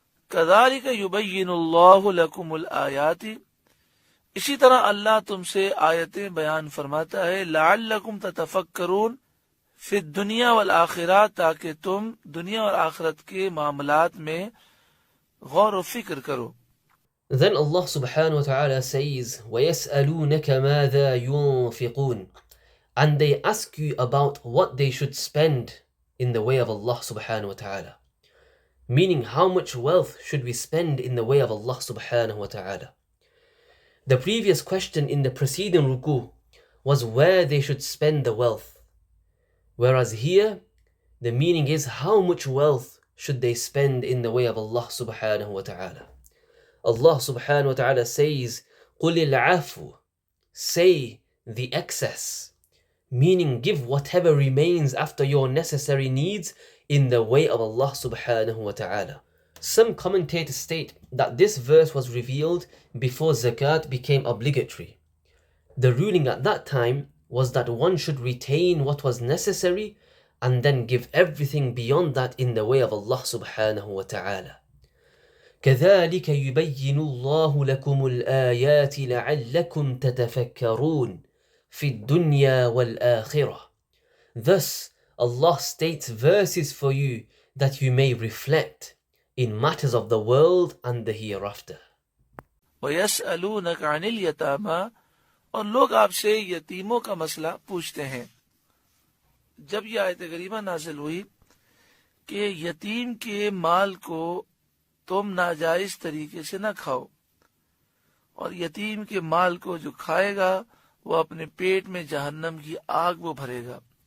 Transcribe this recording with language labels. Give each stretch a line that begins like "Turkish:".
Arabic: کذالک یبین اللہ لکم الآیات،
Urdu: اسی طرح اللہ تم سے آیتیں بیان فرماتا ہے،
Arabic: لعلکم تتفکرون فی الدنیا والآخرہ،
Urdu: تاکہ تم دنیا اور آخرت کے معاملات میں غور و فکر کرو۔
English: Then Allah subhanahu wa ta'ala says,
Arabic: وَيَسْأَلُونَكَ مَاذَا يُنْفِقُونَ,
English: and they ask you about what they should spend in the way of Allah subhanahu wa ta'ala. Meaning, how much wealth should we spend in the way of Allah subhanahu wa ta'ala? The previous question in the preceding ruku was where they should spend the wealth. Whereas here, the meaning is how much wealth should they spend in the way of Allah subhanahu wa ta'ala. Allah subhanahu wa ta'ala says,
Arabic: قُلِ الْعَفُوِ,
English: say the excess, meaning give whatever remains after your necessary needs in the way of Allah subhanahu wa ta'ala. Some commentators state that this verse was revealed before zakat became obligatory. The ruling at that time was that one should retain what was necessary and then give everything beyond that in the way of Allah subhanahu wa ta'ala.
Arabic: كذلك يبين الله لكم الآيات لعلكم تتفكرون في الدنيا والآخرة.
English: Thus, Allah states verses for you that you may reflect in matters of the world and the hereafter.
Arabic: وَيَسْأَلُونَكَ عَنِ الْيَتَامَى،
Urdu: اور لوگ آپ سے یتیموں کا مسئلہ پوچھتے ہیں۔ جب یہ آیت کریمہ نازل ہوئی کہ یتیم کے مال کو تم ناجائز طریقے سے نہ کھاؤ، اور یتیم کے مال کو جو کھائے گا وہ اپنے پیٹ میں جہنم کی آگ وہ بھرے گا،